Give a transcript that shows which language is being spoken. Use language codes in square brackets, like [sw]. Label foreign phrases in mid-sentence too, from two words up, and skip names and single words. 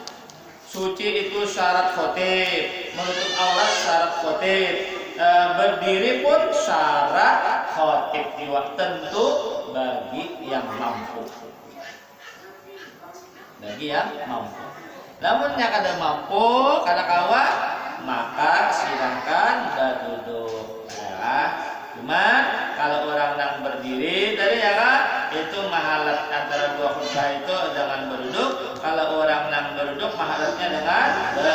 [bjn] Suci itu syarat khotib, menutup aurat syarat khotib, berdiri pun syarat khotib juga, tentu bagi yang mampu. Bagi yang mampu. Namun yang kada mampu, kada kawa, maka silahkan berduduk ya. Cuman kalau orang yang berdiri tadi ya kan, itu mahalat antara dua khutbah itu dengan berduduk. Kalau orang yang berduduk mahalatnya dengan